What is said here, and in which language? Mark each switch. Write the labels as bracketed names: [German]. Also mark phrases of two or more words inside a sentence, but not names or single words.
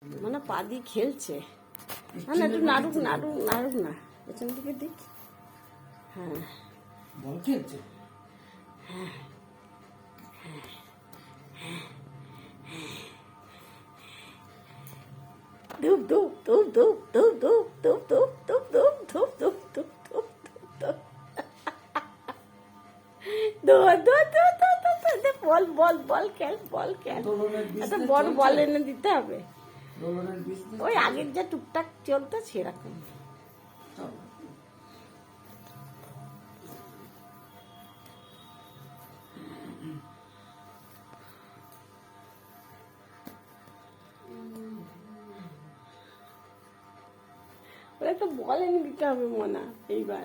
[Bangla] মানে পা দিয়ে খেলছে। না না, একটু নাড়ুক নাড়ুক নাড়ুক না, পেছন দিকে দিক। হ্যাঁ, বল খেলছে। ধূপ ধূপ ধূপ ধূপ ধূপ ধূপ ধূপ ধূপ ধূপ ধূপ ধূপ ধূপ ধূপ ধূপ ধূপ বল বল বল খেল, বল খেল। একটা বড় বল এনে দিতে হবে। ওই আগের যা টুকটাক চলতো সেরকম। ওর একটা বল এনে দিতে হবে মনা এইবার।